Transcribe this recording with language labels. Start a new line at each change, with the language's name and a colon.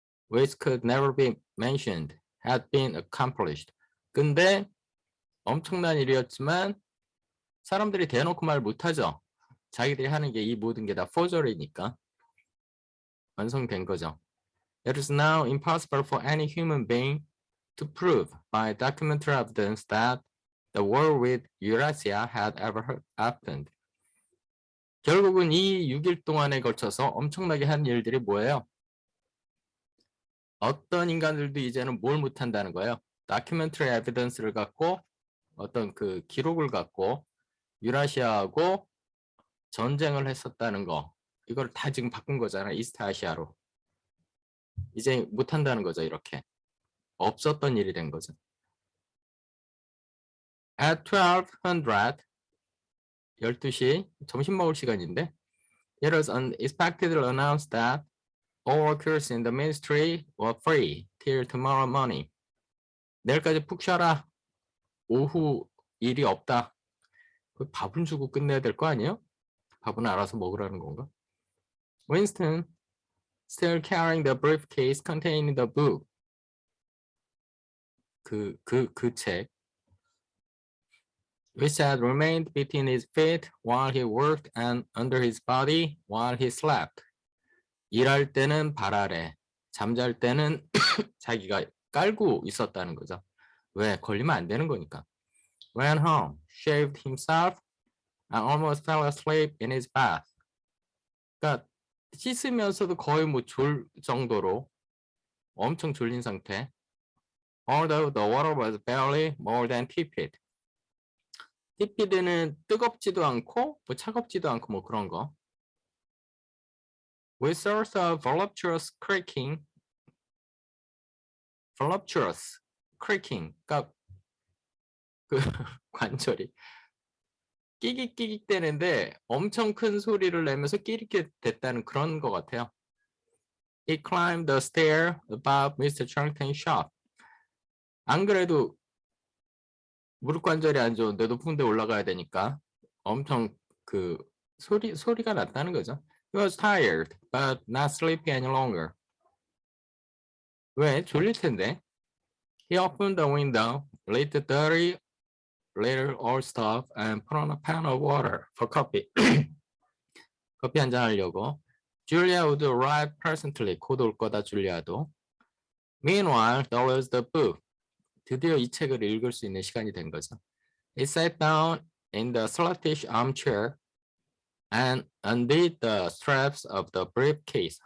English: Which could never be mentioned, had been accomplished.
Korean: 근데 엄청난 일이었지만 사람들이 대놓고 말 못하죠. 자기들이 하는 게 이 모든 게 다 포저리니까 완성된 거죠.
English: It is now impossible for any human being to prove by documentary evidence that the war with Eurasia had ever happened.
Korean: 결국은 이 6일 동안에 걸쳐서 엄청나게 한 일들이 뭐예요? 어떤 인간들도 이제는 뭘 못한다는 거예요. 다큐멘터리 에비던스를 갖고 어떤 그 기록을 갖고 유라시아하고 전쟁을 했었다는 거. 이걸 다 지금 바꾼 거잖아. 이스트 아시아로. 이제 못한다는 거죠. 이렇게. 없었던 일이 된 거죠.
English: At 1200,
Korean: 12시, 점심 먹을 시간인데,
English: it was unexpectedly announced that all workers in the ministry were free till tomorrow morning.
Korean: 내일까지 푹 쉬어라. 오후 일이 없다. 밥은 주고 끝내야 될 거 아니에요? 밥은 알아서 먹으라는 건가?
English: Winston, still carrying the briefcase containing the book.
Korean: 그 책.
English: Which had remained between his feet while he worked and under his body while he slept.
Korean: 일할 때는 발 아래, 잠잘 때는 자기가 깔고 있었다는 거죠. 왜? 걸리면 안 되는 거니까.
English: Went home, shaved himself, and almost fell asleep in his bath.
Korean: 그러니까 씻으면서도 거의 뭐 졸 정도로 엄청 졸린 상태.
English: Although the water was barely more than tepid.
Korean: tepid는 뜨겁지도 않고 뭐 차갑지도 않고 뭐 그런 거.
English: With source of voluptuous creaking. voluptuous creaking.
Korean: 그러니까 그 관절이 끼깃끼깃 대는데 엄청 큰 소리를 내면서 끼리끼 됐다는 그런 것 같아요.
English: He climbed the stair above Mr. Charlton's shop.
Korean: 안 그래도 무릎 관절이 안 좋은데 높은 데 올라가야 되니까 엄청 그 소리가 났다는 거죠.
English: He was tired, but not sleepy any longer.
Korean: 왜? 졸릴 텐데.
English: He opened the window, lit the dirty little old stove, and put on a pan of water for coffee.
Korean: 커피 한잔 하려고.
English: Julia would arrive presently.
Korean: 곧 올 거다, 줄리아도.
English: Meanwhile, there was the book.
Korean: 드디어 이 책을 읽을 수 있는 시간이 된 거죠.
English: He sat down in the sluttish armchair and undid the straps of the briefcase.